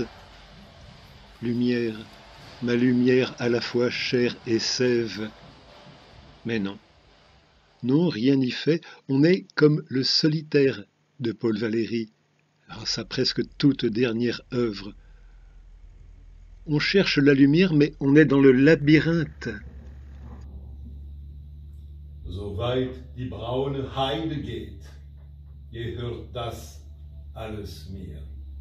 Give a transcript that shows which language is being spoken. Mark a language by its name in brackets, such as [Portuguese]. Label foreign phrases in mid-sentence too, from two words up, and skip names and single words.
[French] Lumière, ma lumière à la fois chair et sève. Mais non. Non, rien n'y fait. On est comme le solitaire de Paul Valéry, sa presque toute dernière œuvre. On cherche la lumière, mais on est dans le labyrinthe. [German] So weit die braune Heide geht, je hört das alles mir.